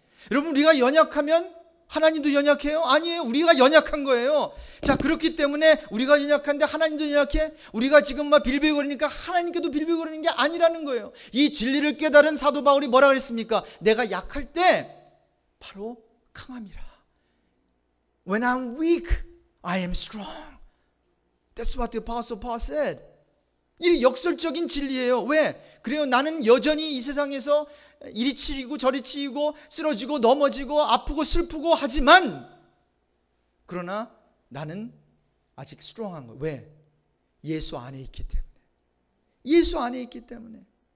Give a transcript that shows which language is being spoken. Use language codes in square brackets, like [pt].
[ko] 여러분, 우리가 연약하면 하나님도 연약해요? 아니에요. 우리가 연약한 거예요. 자, 그렇기 때문에 우리가 연약한데 하나님도 연약해? 우리가 지금 막 빌빌거리니까 하나님께도 빌빌거리는 게 아니라는 거예요. 이 진리를 깨달은 사도 바울이 뭐라 그랬습니까? 내가 약할 때 바로 강함이라. [en] When I'm weak, I am strong. That's what the Apostle Paul said. [ko] 이 역설적인 진리예요. 왜? 그래요. 나는 여전히 이 세상에서 이리 치이고 저리 치이고 쓰러지고 넘어지고 아프고 슬프고 하지만 그러나 나는 아직 스트롱한 거예요. 왜? 예수 안에 있기 때문에. 예수 안에 있기 때문에.